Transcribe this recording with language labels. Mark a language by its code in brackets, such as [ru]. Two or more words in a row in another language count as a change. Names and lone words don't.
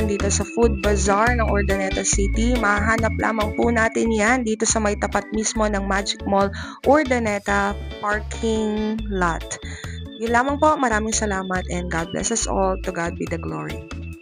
[tl] dito sa Food Bazaar ng Urdaneta City, mahanap lamang po natin yan dito sa may tapat mismo ng Magic Mall Urdaneta parking lot. Yun lamang po, maraming salamat [en] and God bless us all. To God be the glory.